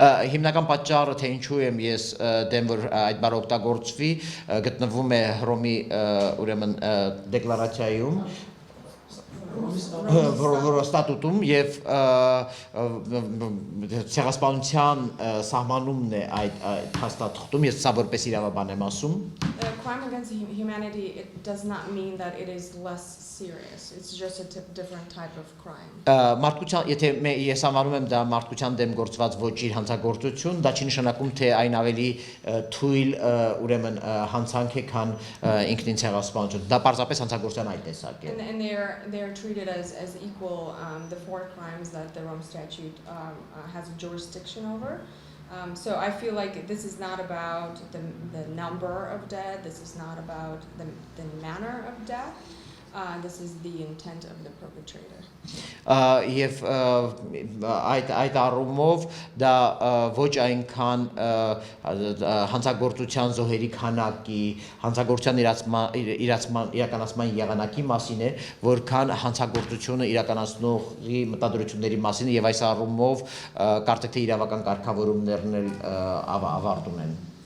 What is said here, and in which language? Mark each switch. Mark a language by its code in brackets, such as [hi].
[hy] Հիմնական պատճառը թե ինչու եմ ես դեմ որ այդ բառը օգտագործվի գտնվում է Հռոմի ուրեմն դեկլարացիայում ստատուտում եւ ցեղասպանության սահմանումն է այդ հաստատում, ես սա որպես իրավաբան եմ ասում։ [en] Crime against humanity, it does not mean that it is less serious. It's just a different type of crime. [hy] Մարդկության, եթե ես անվանում եմ դա մարդկության դեմ գործված ոչի հանցագործություն, դա չի նշանակում թե այն ավելի թույլ ուրեմն հանցանք է, քան ինքնին ցեղասպանություն։ Դա պարզապես հանցագործության այդ տեսակ է։ [en] And they're treated as equal, the four crimes that the Rome Statute has jurisdiction over. So I feel like this is not about the number of dead. This is not about the manner of death. This is the intent of the perpetrator. [hy] Եվ այդ առումով դա ոչ այնքան հանցագործության զոհերի քանակի, հանցագործության իրականացման եղանակի մասին է, որքան հանցագործությունը իրականացնողի մտադրությունների մասին եւ այս առումով կարծեք թե իրավական կարգավորումներն էլ ավարտ ունեն։